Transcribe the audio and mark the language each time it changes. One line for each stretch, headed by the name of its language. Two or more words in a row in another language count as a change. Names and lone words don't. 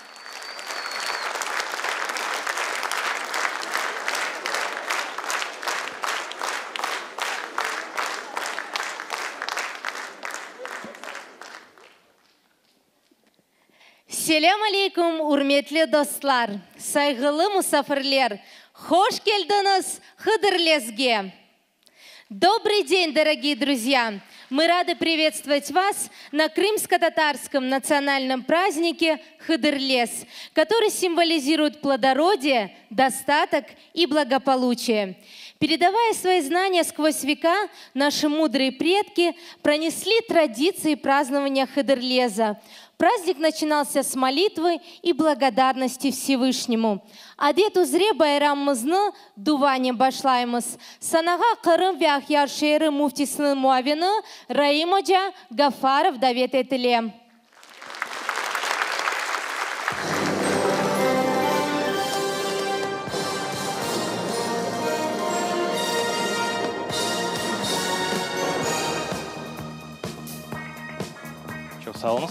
Arabic: سلام عليكم,
Crimean Tatar: hürmetli dostlar, saygılı misafirler. Hoş geldiniz Хыдырлезге.
Russian: Добрый день, дорогие друзья! Мы рады приветствовать вас на крымско-татарском национальном празднике Хыдырлез, который символизирует плодородие, достаток и благополучие. Передавая свои знания сквозь века, наши мудрые предки пронесли традиции празднования Хыдырлеза. Праздник начинался с молитвы и благодарности Всевышнему.
Crimean Tatar: Адет узре байрамымызны дуване башлаймыз. Санаға Қырым Вяхьяр шері муфтисінің муавины Раим Hoca Гафаров давет етіле. Çok sağ olunuz.